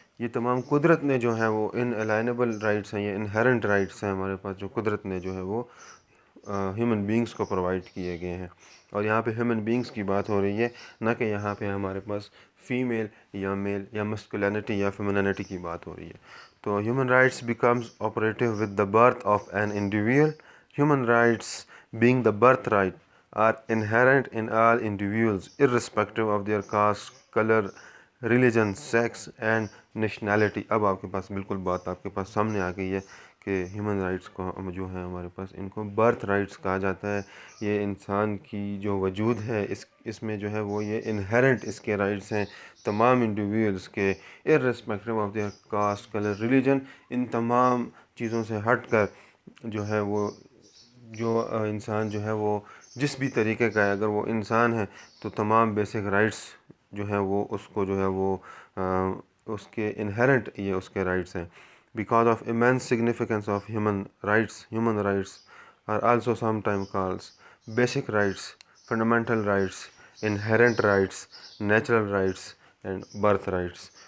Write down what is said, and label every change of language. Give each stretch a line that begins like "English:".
Urdu: یہ تمام قدرت نے جو ہے وہ ان الائنیبل رائٹس ہیں، یہ انہیرنٹ رائٹس ہیں ہمارے پاس جو قدرت نے جو ہے وہ ہیومن بینگز کو پرووائڈ کیے گئے ہیں. اور یہاں پہ ہیومن بینگز کی بات ہو رہی ہے، نہ کہ یہاں پہ ہمارے پاس فیمیل یا میل یا مسکولینٹی یا فیمینینٹی کی بات ہو رہی ہے.
English: تو human rights becomes operative with the birth of an individual. Human rights being the birthright are inherent in all individuals irrespective of their caste, color, religion, sex and nationality.
Urdu: اب آپ کے پاس بالکل بات آپ کے پاس سامنے آ گئی ہے کہ ہیومن رائٹس کو جو ہے ہمارے پاس ان کو برتھ رائٹس کہا جاتا ہے. یہ انسان کی جو وجود ہے اس میں جو ہے وہ یہ انہیرنٹ اس کے رائٹس ہیں تمام انڈیویجولس کے
English: irrespective of their caste, colour, religion.
Urdu: ان تمام چیزوں سے ہٹ کر جو ہے وہ جو انسان جو ہے وہ جس بھی طریقے کا ہے، اگر وہ انسان ہے تو تمام بیسک رائٹس جو ہیں وہ اس کو جو ہے وہ اس کے انہیرنٹ یہ اس کے رائٹس ہیں.
English: Because of immense significance of human rights are also sometimes called basic rights, fundamental rights, inherent rights, natural rights and birth rights.